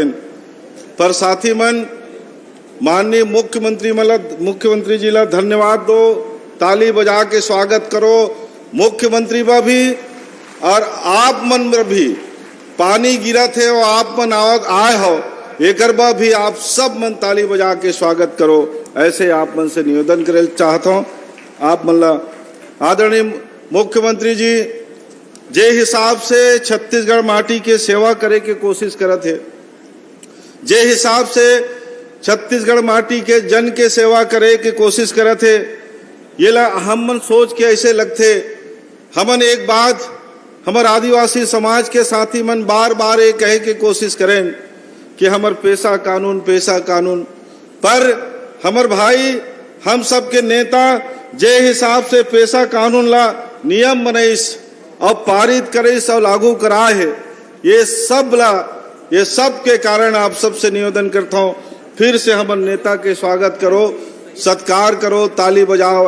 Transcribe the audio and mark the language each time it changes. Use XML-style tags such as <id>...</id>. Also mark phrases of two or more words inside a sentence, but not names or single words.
<hne>पर साथी मन, माननीय मुख्यमंत्री जी ला धन्यवाद दो, ताली बजा के स्वागत करो। मुख्यमंत्री बा भी और आप मन भी पानी गिरा थे और आप मन आए हो, एक बा भी आप सब मन ताली बजा के स्वागत करो। ऐसे आप मन से निवेदन करे चाहता हूँ। आप मन ला आदरणीय मुख्यमंत्री जी जे हिसाब से छत्तीसगढ़ माटी के सेवा करे के कोशिश करत है, जे हिसाब से छत्तीसगढ़ माटी के जन के सेवा करे के कोशिश करत है, ये ला हम मन सोच के ऐसे लगते। हमन एक बात हमार आदिवासी समाज के साथी मन बार बार ये कहे के कोशिश करें कि हमार पेशा कानून, पर हमार भाई, हम सब के नेता जे हिसाब से पेशा कानून ला नियम बनाइस और पारित करिस और लागू कराए है, ये सब के कारण आप सबसे निवेदन करता हूँ, फिर से हमारे नेता के स्वागत करो, सत्कार करो, ताली बजाओ।</hne>